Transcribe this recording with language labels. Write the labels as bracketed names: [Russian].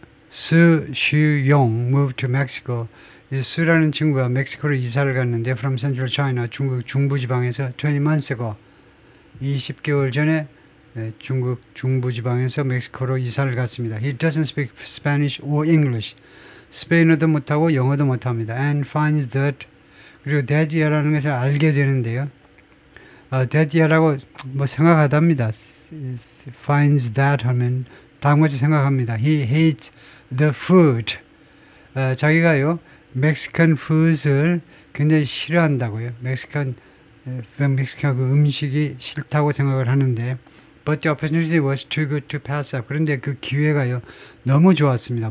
[English] 슈용 moved to Mexico. [Korean] 이 수라는 친구가 멕시코로 이사를 갔는데 [English] from Central China, [Korean] 중국 중부지방에서 [English] 20 months ago, [Korean] 20개월 전에 중국 중부지방에서 멕시코로 이사를 갔습니다. [English] He doesn't speak Spanish or English. [Korean] 스페인어도 못하고 영어도 못합니다. [English] And finds that, [Korean] 그리고 데디아라는 것을 알게 되는데요. 데디아라고 뭐 생각하답니다. [English] finds that [Korean] 하면 다음같이 생각합니다. [English] He hates the food. [Korean] 자기가요, 멕시칸 푸드를 굉장히 싫어한다고요. 멕시칸 그 음식이 싫다고 생각을 하는데, [English] but the opportunity was too good to pass up. [Korean] 그런데 그 기회가요, 너무 좋았습니다.